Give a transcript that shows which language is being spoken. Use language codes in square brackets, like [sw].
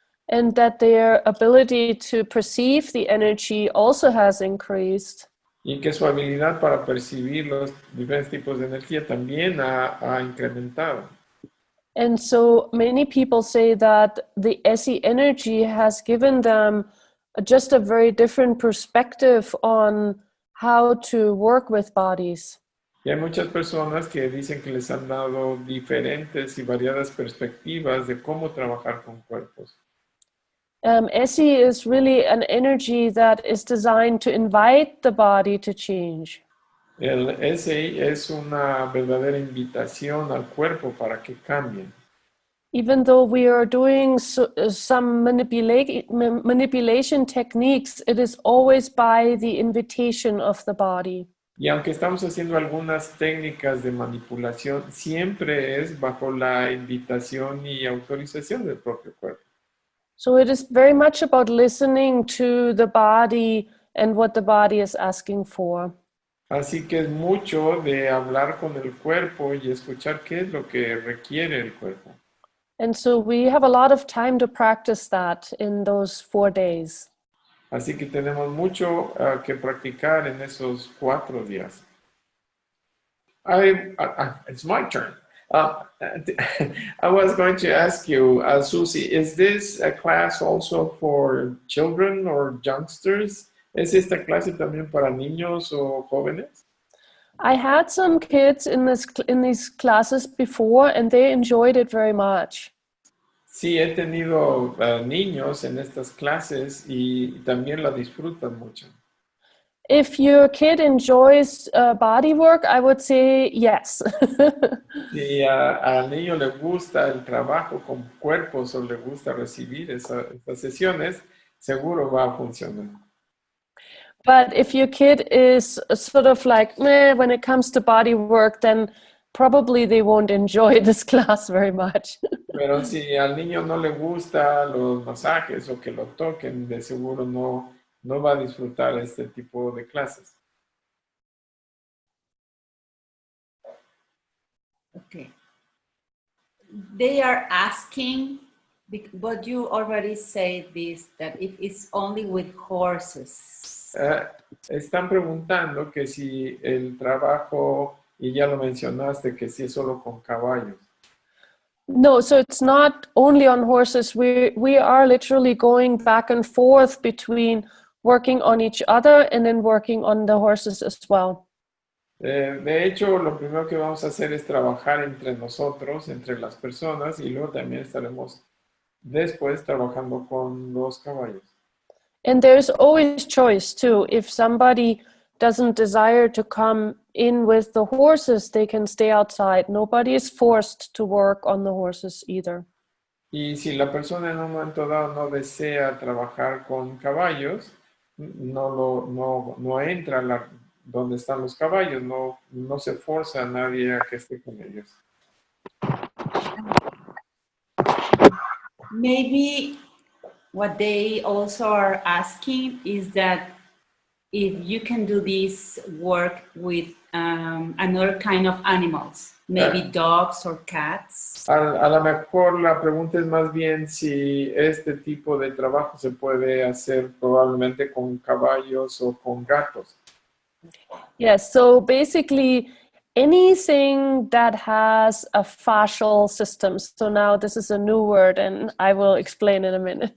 [en] And that their ability to perceive the energy also has increased. [es] Y que su habilidad para percibir los diferentes tipos de energía también ha incrementado. [en] And so many people say that the ESSE energy has given them just a very different perspective on how to work with bodies. [es] Y hay muchas personas que dicen que les han dado diferentes y variadas perspectivas de cómo trabajar con cuerpos. [en] ESSE is really an energy that is designed to invite the body to change. [es] El ESSE es una verdadera invitación al cuerpo para que cambien. [en] Even though we are doing some manipulation techniques, it is always by the invitation of the body. [es] Y aunque estamos haciendo algunas técnicas de manipulación, siempre es bajo la invitación y autorización del propio cuerpo. [en] So it is very much about listening to the body and what the body is asking for. [es] Así que es mucho de hablar con el cuerpo y escuchar qué es lo que requiere el cuerpo. [en] And so we have a lot of time to practice that in those 4 days. [es] Así que tenemos mucho que practicar en esos 4 días. [en] It's my turn. I was going to ask you, Suzy, is this a class also for children or youngsters? [es] ¿Es esta clase también para niños o jóvenes? [en] I had some kids in these classes before, and they enjoyed it very much. [es] Sí, he tenido niños en estas clases y también la disfrutan mucho. [en] If your kid enjoys body work, I would say yes. [es] Si al niño le gusta el trabajo con cuerpos o le gusta recibir esas sesiones, seguro va a funcionar. [en] But if your kid is sort of like, meh, when it comes to body work, then probably they won't enjoy this class very much. [es] Pero si al niño no le gusta los masajes o que lo toquen, de seguro no va a disfrutar este tipo de clases. [en] Okay. They are asking, but you already said this, that if it's only with horses. [es] Están preguntando que si el trabajo, y ya lo mencionaste, que si es solo con caballos. [en] No, so it's not only on horses. We are literally going back and forth between working on each other and then working on the horses as well. De hecho, lo primero que vamos a hacer es trabajar entre nosotros, entre las personas, y luego también estaremos después trabajando con los caballos. And there's always choice too. If somebody doesn't desire to come in with the horses, they can stay outside. Nobody is forced to work on the horses either. [es] Y si la persona en un momento dado no desea trabajar con caballos, no entra donde están los caballos, no se forza a nadie a que esté con ellos. [en] Maybe what they also are asking is that if you can do this work with another kind of animals, maybe dogs or cats. [es] A lo mejor la pregunta es más bien si este tipo de trabajo se puede hacer probablemente con caballos o con gatos. [en] Yes, so basically anything that has a fascial system. So now this is a new word and I will explain in a minute.